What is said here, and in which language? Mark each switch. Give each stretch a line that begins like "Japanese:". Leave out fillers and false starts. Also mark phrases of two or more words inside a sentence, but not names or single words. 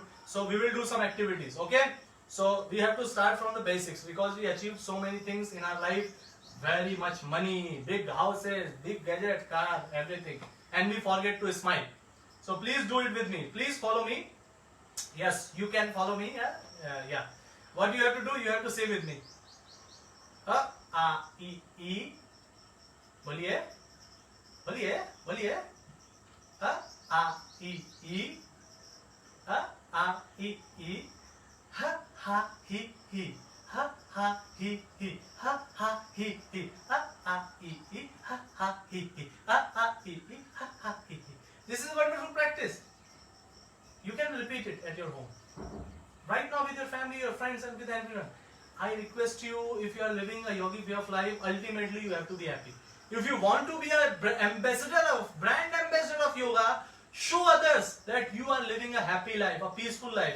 English: So we will do some activities, okay? So we have to start from the basics, because we achieved so many things in our life. Very much money, big houses, big gadget, car, everything. And we forget to smile. So please do it with me. Please follow me. Yes, you can follow me. Yeah. What you have to do, you have to say with me.
Hindi: E. बोलिए. E. E. Ha he. Ha he. Ha he. E. Ha he. E.
English: This is a wonderful practice. You can repeat it at your home. Right now with your family, your friends, and with everyone. I request you, if you are living a yogic way of life, ultimately you have to be happy. If you want to be a brand ambassador of yoga, show others that you are living a happy life, a peaceful life.